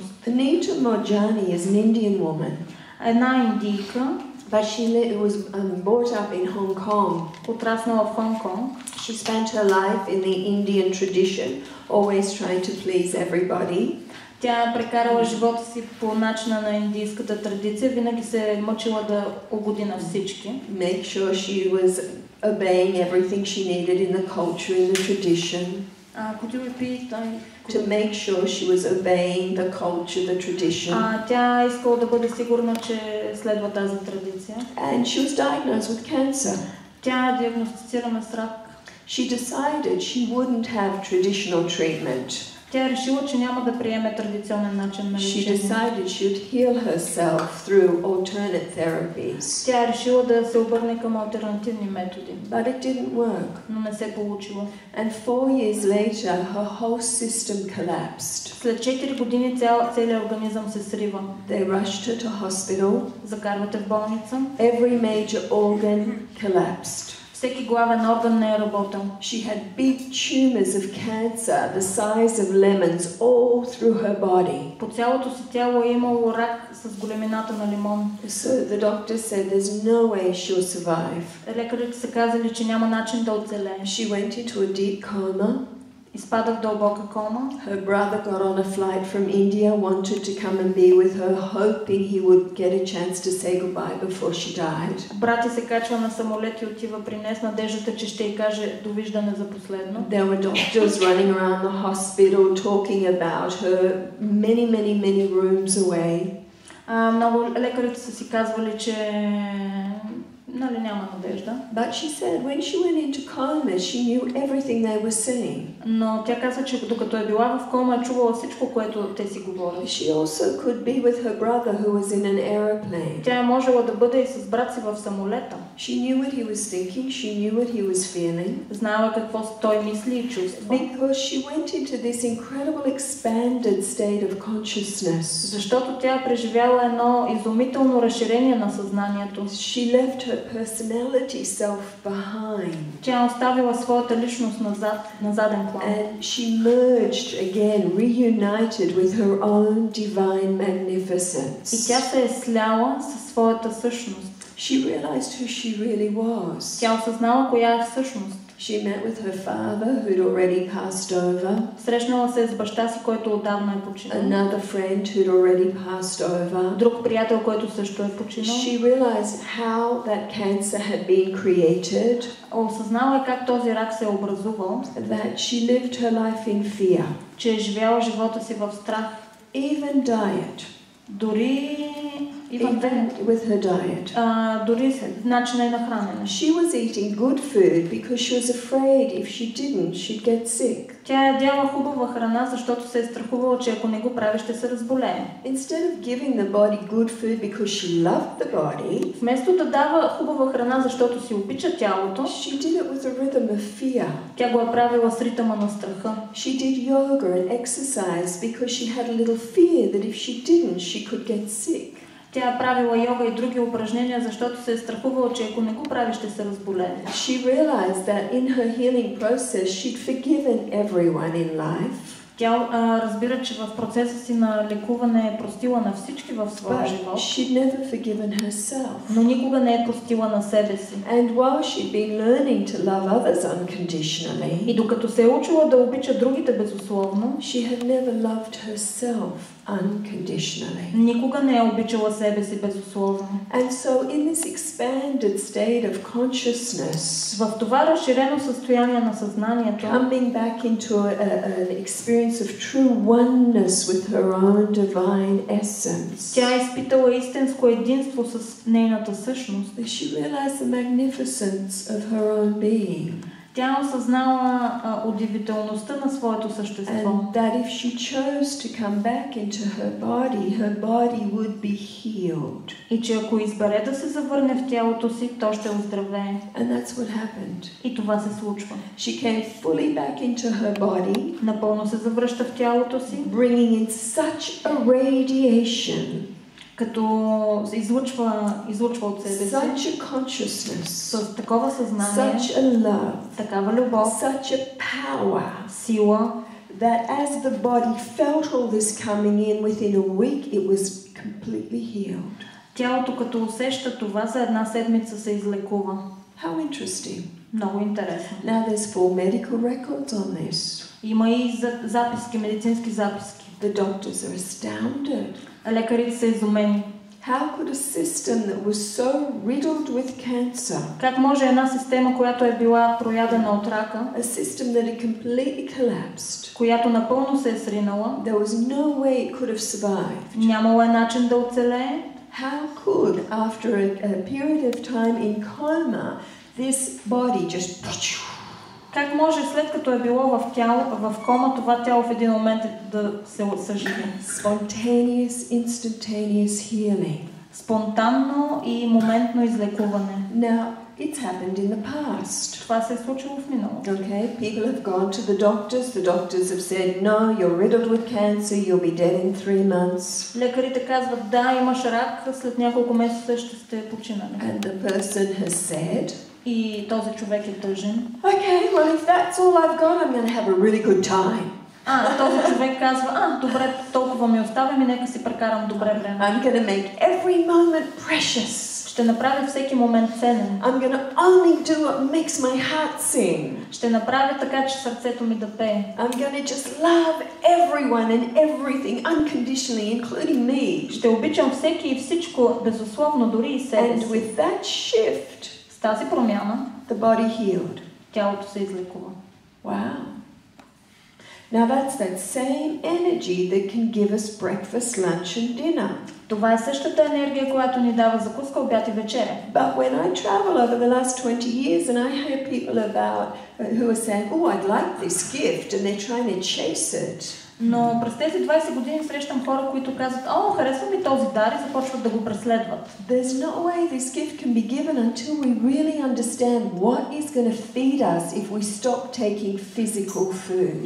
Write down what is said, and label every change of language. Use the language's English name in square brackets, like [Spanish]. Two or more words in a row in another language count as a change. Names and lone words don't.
[English] Anita Moorjani is an Indian woman. [Bulgarian] Една индийка, [English] but she was brought up in Hong Kong. [Bulgarian] Отраснала в Хонг Конг. [English] She spent her life in the Indian tradition, always trying to please everybody. [Bulgarian] Тя прекарала живота си по начина на индийската традиция, винаги се е мъчила да угоди на всички. [English] Make sure she was obeying everything she needed in the culture, in the tradition. Could you repeat? To make sure she was obeying the culture, the tradition. [Bulgarian] Тя искала да бъде сигурна, че следва тази традиция. [English] And she was diagnosed with cancer. [Bulgarian] Тя е диагностицирана с рак. [English] She decided she wouldn't have traditional treatment. [Bulgarian] Тя е решила, че няма да приеме традиционен начин на лечение. [English] She decided she would heal herself through alternate therapies. [Bulgarian] Тя е решила да се обърне към алтернативни методи. [English] But it didn't work. [Bulgarian] Но не се получило. [English] And 4 years later, her whole system collapsed. [Bulgarian] След 4 години целият организъм се срива. [English] They rushed her to hospital. [Bulgarian] Закарвате в болница. [English] Every major organ collapsed. [Bulgarian] Всеки главен орган не е работил. [English] She had big tumors of cancer the size of lemons all through her body. [Bulgarian] По цялото си тяло е имало рак с големината на лимон. [English] So the doctor said there's no way she'll survive. [Bulgarian] Лекарите са казали, че няма начин да оцелее. [English] She went into a deep coma. [Bulgarian] Изпада в дълбока кома. [English] Her brother got on a flight from India, wanted to come and be with her, hoping he would get a chance to say goodbye before she died. [Bulgarian] Брат й се качва на самолет и отива при нея с надеждата, че ще й каже довиждане за последно. [English] There were doctors running around the hospital talking about her many rooms away. [Bulgarian] Много лекарите са си казвали, че няма надежда. [English] But she said when she went into coma, she knew everything they were saying. [Bulgarian] Но тя каза, че докато е била в кома, е чувала всичко, което те си говорят. [English] She also could be with her brother who was in an aeroplane. [Bulgarian] Тя е можела да бъде и с брат си в самолета. [English] She knew what he was thinking, she knew what he was feeling. [Bulgarian] Знаела какво той мисли и чувства. [English] Because she went into this incredible expanded state of consciousness. [Bulgarian] Защото тя преживяла едно изумително разширение на съзнанието. [English] She left her personality self behind. [Bulgarian] Тя оставила своята личност на заден план. [English] And she merged again, reunited with her own divine magnificence. [Bulgarian] И тя се е сляла със своята същност. [English] She realized who she really was. [Bulgarian] Тя осъзнала коя е всъщност. [English] She met with her father, who'd already passed over. [Bulgarian] Срещнала се с баща си, който отдавна е починал. [English] Another friend who'd already passed over. [Bulgarian] Друг приятел, който също е починал. [English] She realized how that cancer had been created. [Bulgarian] Осъзнала е как този рак се е образувал. [English] That she lived her life in fear. [Bulgarian] Че е живяла живота си в страх. [English] Even diet. [Bulgarian] Дори [English] Even with her diet. [Bulgarian] Дори начина на хранене. [English] She was eating good food because she was afraid if she didn't, she'd get sick. [Bulgarian] Тя ядяла хубава храна, защото се е страхувала, че ако не го прави, ще се разболее. [English] Instead of giving the body good food because she loved the body, [Bulgarian] вместо да дава хубава храна, защото си обича тялото, [English] she did it with a rhythm of fear. [Bulgarian] Тя го е правила с ритъма на страха. [English] She did yoga and exercise because she had a little fear that if she didn't, she could get sick. [Bulgarian] Тя е правила йога и други упражнения, защото се е страхувала, че ако не го прави, ще се разболее. [English] She realized that in her healing process, she'd forgiven everyone in life. [Bulgarian] Тя разбира, че в процеса си на лекуване е простила на всички в своя живот. [English] She'd never forgiven herself. [Bulgarian] Но никога не е простила на себе си. [English] And while she'd been learning to love others unconditionally, [Bulgarian] и докато се е учила да обича другите безусловно, [English] she had never loved herself unconditionally. [Bulgarian] Никога не е обичала себе си безусловно. [English] And so in this expanded state of consciousness, [Bulgarian] в това разширено състояние на съзнанието, [English] coming back into an experience of true oneness with her own divine essence, [Bulgarian] тя е изпитала истинско единство с нейната същност. [English] She realized the magnificence of her own being. [Bulgarian] Тя осъзнала удивителността на своето същество. [English] And that if she chose to come back into her body would be healed. [Bulgarian] И че ако избере да се завърне в тялото си, то ще оздравее. [English] And that's what happened. [Bulgarian] И това се случва. [English] She came fully back into her body. [Bulgarian] Напълно се завръща в тялото си. [English] Bringing in such a radiation. [Bulgarian] Като излучва от себе си. [English] Such a consciousness. [Bulgarian] С такова съзнание. [English] Such a love. [Bulgarian] Такава любов. [English] Such a power. [Bulgarian] Сила. [English] That as the body felt all this coming in within a week, it was completely healed. [Bulgarian] Тялото като усеща това за една седмица се излекува. [English] How interesting. [Bulgarian] Много интересно. [English] Now there's full medical records on this. [Bulgarian] Има и записки, медицински записки. [English] The doctors are astounded. [Bulgarian] Лекарите са изумени. [English] How could a system that was so riddled with cancer, [Bulgarian] как може една система, която е била проядена от рака, [English] a system that had completely collapsed, [Bulgarian] която напълно се е сринала, [English] there was no way it could have survived. [Bulgarian] Нямало е начин да оцелее. [English] How could, after a period of time in coma, this body just... [Bulgarian] Как може след като е било в кома, това тяло в един момент да се съживи? [English] Spontaneous, instantaneous healing. [Bulgarian] Спонтанно и моментно излекуване. [English] Now, it's happened in the past. [Bulgarian] Това се е случило в миналото. [English] Okay, people have gone to the doctors. The doctors have said, no, you're riddled with cancer. You'll be dead in 3 months. [Bulgarian] Лекарите казват, да, имаш рак, след няколко месеца ще сте починали. [English] And the person has said, [Bulgarian] и този човек е тъжен. [English] Okay, well if that's all I've got, I'm going to have a really good time. [Bulgarian] Този човек казва, добре, толкова ми оставям и нека си прекарам добре време. [English] I'm going to make every moment precious. [Bulgarian] Ще направя всеки момент ценен. [English] I'm going to only do what makes my heart sing. [Bulgarian] Ще направя така, че сърцето ми да пее. [English] I'm going to just love everyone and everything unconditionally, including me. [Bulgarian] Ще обичам всеки и всичко безусловно, дори и себе си. [English] And with that shift, [Bulgarian] с тази промяна, [English] the body healed. [Bulgarian] Тялото се излекува. [English] Wow. Now that's that same energy that can give us breakfast, lunch and dinner. [Bulgarian] Това е същата енергия, която ни дава закуска, обяд и вечеря. [English] But when I travel over the last 20 years and I hear people about who are saying, "Oh, I'd like this gift," and they're trying to chase it. [Bulgarian] Но през тези 20 години срещам хора, които казват, харесва ми този дар и започват да го преследват. [English] There's no way this gift can be given until we really understand what is going to feed us if we stop taking physical food.